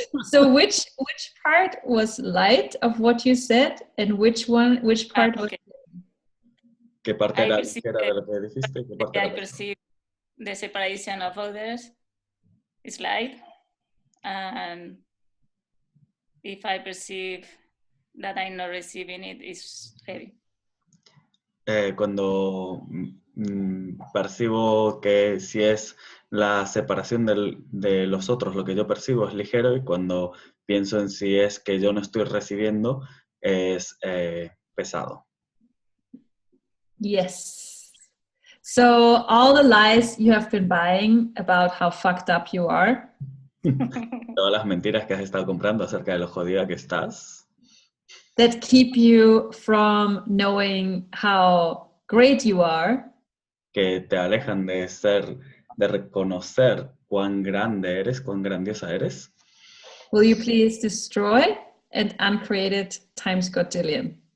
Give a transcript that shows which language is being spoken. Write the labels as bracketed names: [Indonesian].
[English] So which part was light of what you said and which part was... [Spanish] ¿Qué parte era ligera de lo que dijiste? ¿Qué parte [English] I perceive the separation of others is light, and if I perceive that I'm not receiving it, is heavy. [Spanish] Cuando percibo que si es la separación de los otros, lo que yo percibo es ligero, y cuando pienso en si es que yo no estoy recibiendo, es pesado. [English] Yes. So all the lies you have been buying about how fucked up you are. [Spanish] Todas las mentiras que has estado comprando acerca de lo jodida que estás. [English] That keep you from knowing how great you are. [Spanish] Que te alejan de reconocer cuán grande eres, cuán grandiosa eres. [English] Will you please destroy and uncreate it times quadrillion?